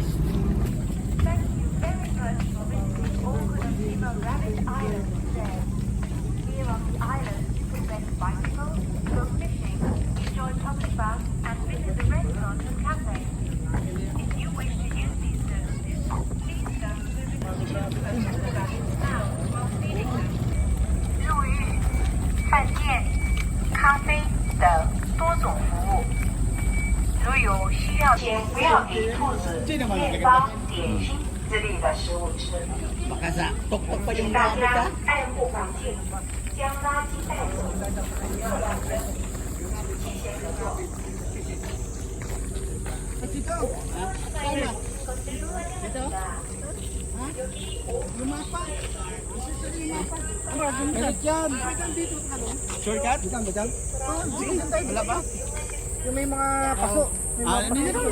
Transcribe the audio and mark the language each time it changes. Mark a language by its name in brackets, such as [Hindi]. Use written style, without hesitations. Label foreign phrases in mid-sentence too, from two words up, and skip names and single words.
[English] Thank you very much for visiting Okinawa Rabbit Island today. Here on the island, you can rent bicycles, go fishing, enjoy public baths, and visit the restaurants and cafes. If you wish to use these services, please don't visit the rabbits now while feeding them. [Chinese] 入浴、饭店、咖啡等多种服务。如有需要，请不要给兔子、面包、点心之类的食物吃。 [Filipino] Baka sa tok-tok pa [Chinese] 请 [Filipino] yung [Chinese] 大 [Filipino] rabbit [Chinese] 家 [Filipino] ah. [Chinese] 爱护环境，将垃圾带走，不要乱扔。谢谢合作。 [Filipino] Meron yan. Shortcut? Dito ba dyan? Wala ba? Yung may mga paso. Ano yun?